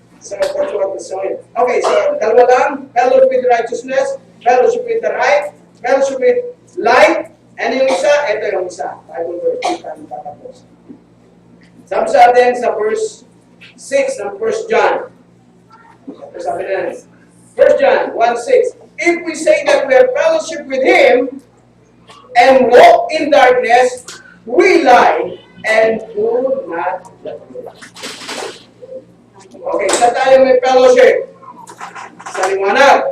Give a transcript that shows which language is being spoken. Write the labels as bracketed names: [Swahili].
[English] So, that's what the song is. Okay, so, [Filipino] dalawa lang. [English] Fellowship with righteousness, fellowship with the right, fellowship with light, and [Filipino] yung isa, ito yung isa. Bible verse, kita ng tatapos. Sabi sa atin sa verse 6 ng 1 John. Ito sabi na 1 John 1:6. [English] If we say that we have fellowship with Him and walk in darkness, we lie and do not the truth. [Filipino] Okay, saan tayo may fellowship? Sa liwanag.